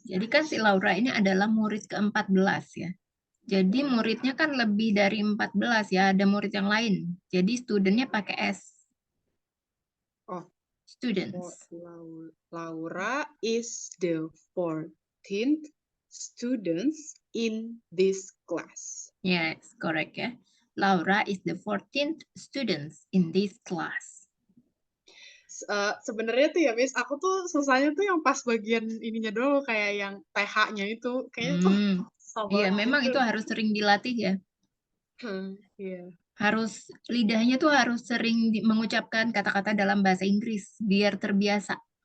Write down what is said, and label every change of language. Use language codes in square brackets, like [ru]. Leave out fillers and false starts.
[id] jadi kan si Laura ini adalah murid ke-14 ya. Jadi muridnya kan lebih dari 14 ya, ada murid yang lain. Jadi studentnya pakai S. Oh, [en] Students. Laura is the 14th students in this class. Yes, correct ya. Laura is the 14th students in this class. [id] Sebenarnya tuh ya, Miss, aku tuh susahnya tuh yang pas bagian ininya dulu, kayak yang TH-nya itu. Kayaknya tuh Iya, banget memang gitu. itu harus sering dilatih ya. Iya. Harus lidahnya tuh harus sering mengucapkan kata-kata dalam bahasa Inggris biar terbiasa.